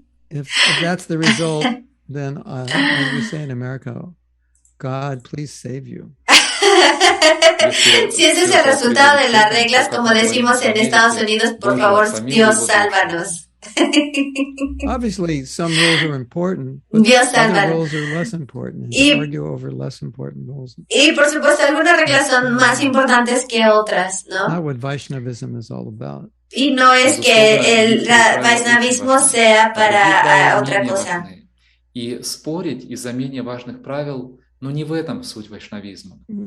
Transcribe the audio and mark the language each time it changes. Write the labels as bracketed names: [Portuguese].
[English] If that's the result, then as we say in America, God, please save you. [Spanish] Si ese es el resultado de las reglas, como decimos en Estados Unidos, por favor, Dios, sálvanos. [English] Obviously, some rules are important, but other rules are less important. And argue over less important rules. [Spanish] Y por supuesto, algunas reglas son más importantes que otras, ¿no? [English] Not what Vaishnavism is all about. [Spanish] Y no es que el Vaishnavismo sea para otra cosa. [Russian] И спорить из-за менее важных правил, но не в этом суть вайшнавизма.